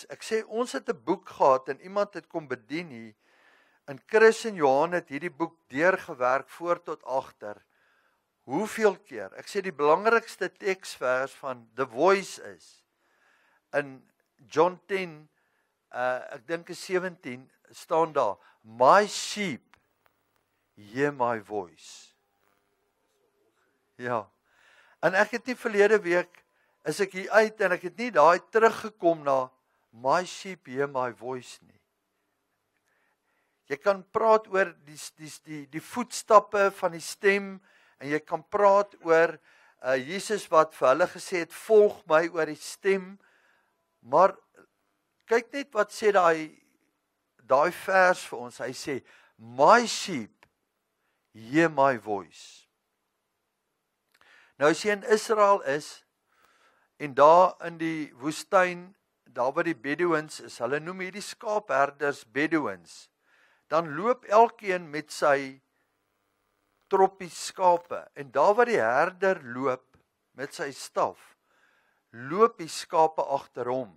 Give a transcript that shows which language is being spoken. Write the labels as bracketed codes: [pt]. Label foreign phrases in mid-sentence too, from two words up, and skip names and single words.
[af] Ek sê, ons het 'n boek gehad, en iemand het kom bedien hier, en Chris en Johan het hierdie boek deurgewerk, voor tot agter. Hoeveel keer? Ek sê, die belangrikste teksvers van The Voice is, in John 10, ek dink is 17, staan daar, [en] my sheep hear my voice. [af] Ja, en ek het nie verlede week, is ek hier uit, en ek het nie daai teruggekom na, [en] my sheep hear my voice [af] nie. Jy kan praat oor die voetstappe van die stem, en jy kan praat oor Jesus wat vir hulle gesê het, volg my oor die stem, maar kyk net wat sê daai vers vir ons, hy sê, [en] my sheep hear my voice. [af] Nou as jy in Israel is, en daar in die woestyn, daar waar die Bedouins is, hulle noem hierdie skaapherders Bedouins, dan loop elkeen met sy troppie skape, en daar waar die herder loop, met sy staf, loop die skape agter hom.